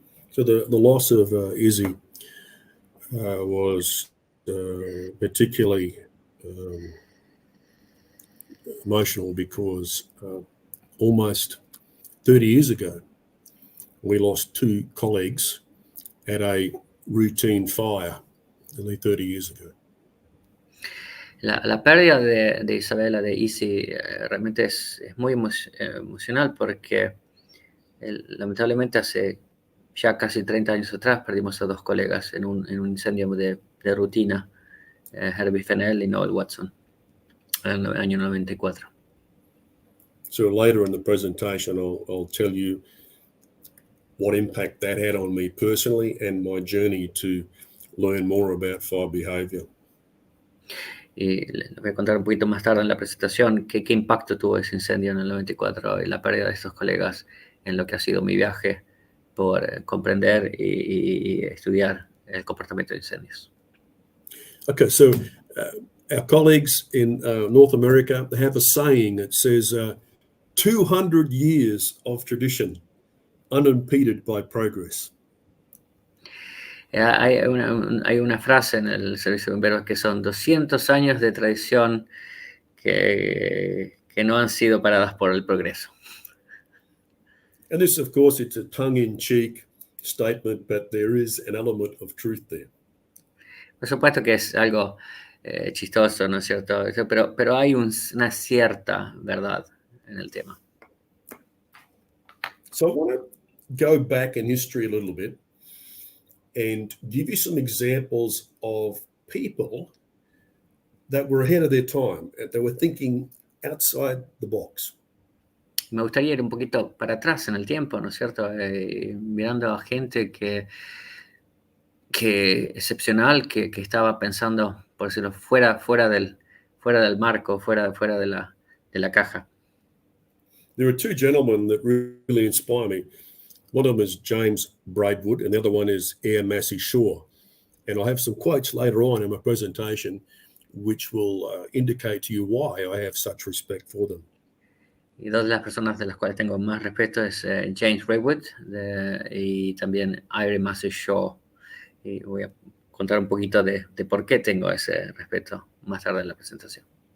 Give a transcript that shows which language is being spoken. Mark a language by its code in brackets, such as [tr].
[en] So the loss of Izzy was particularly emotional because almost 30 years ago, we lost two colleagues at a routine fire, nearly 30 years ago. [es] La pérdida de Isabella, de Izzy, realmente es muy emocional porque lamentablemente hace ya casi 30 años atrás perdimos a 2 colegas en un incendio de rutina, Herbie Fennell y Noel Watson, en el año 94. [en] So later in the presentation, I'll tell you what impact that had on me personally and my journey to learn more about fire behavior. [es] Y les voy a contar un poquito más tarde en la presentación qué impacto tuvo ese incendio en el 94 y la pérdida de estos colegas en lo que ha sido mi viaje por comprender y estudiar el comportamiento de incendios. [en] Okay, so our colleagues in North America have a saying that says 200 years of tradition unimpeded by progress. [es] Hay una frase en el servicio de bomberos que son 200 años de tradición que no han sido paradas por el progreso. [en] And this, of course, it's a tongue-in-cheek statement, but there is an element of truth there. [es] Por supuesto que es algo chistoso, ¿no es cierto? Pero hay una cierta verdad en el tema. [en] So I want to go back in history a little bit and give you some examples of people that were ahead of their time, that were thinking outside the box. [es] Me gustaría ir un poquito para atrás en el tiempo, ¿no es cierto? Mirando a gente que excepcional, que estaba pensando, por decirlo, fuera del marco, fuera de la caja. [en] There are 2 gentlemen that really inspire me. One of them is James Braidwood, and the other one is Air Massey Shaw. And I have some quotes later on in my presentation which will indicate to you why I have such respect for them. [es] Y 2 de las personas de las cuales tengo más respeto es James Braidwood y también Air Massey Shaw. Y voy a contar un poquito de por qué tengo ese respeto más tarde en la presentación.